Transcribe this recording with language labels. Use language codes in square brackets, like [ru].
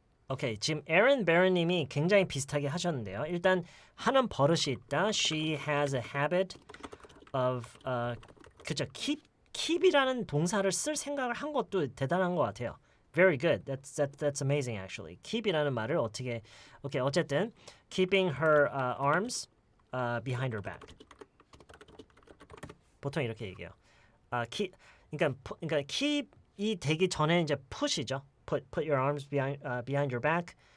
[ko] 오케이. 지금 에런 베런님이 굉장히 비슷하게 하셨는데요. 일단 하는 버릇이 있다. [en] She has a habit of 그죠. [ko] keep이라는 동사를 쓸 생각을 한 것도 대단한 것 같아요. [en] Very good. That's amazing actually. [ko] keep이라는 말을 어떻게 오케이. [en] 어쨌든 keeping her arms behind her back. [ko] 보통 이렇게 얘기해요. 그러니까 keep이 되기 전에 이제 push이죠. [en] Put your arms behind your back.